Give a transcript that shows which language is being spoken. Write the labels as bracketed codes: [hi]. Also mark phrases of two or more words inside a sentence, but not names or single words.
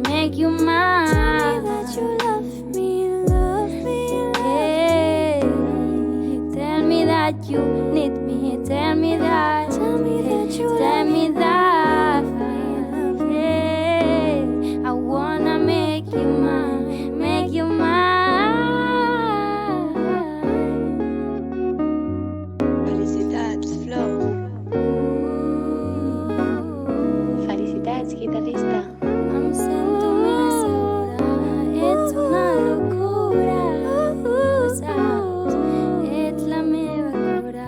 [en] Make you mine. Tell me that you love me. Hey, tell me that you need me. Tell me that. Tell me that you tell me that. Hey, I wanna make you mine. Make you mine. [ca] Felicitats, Flow. Felicitats, guitarrista. Em sento més segura, ets una locura, ho saps, ets la meva cura.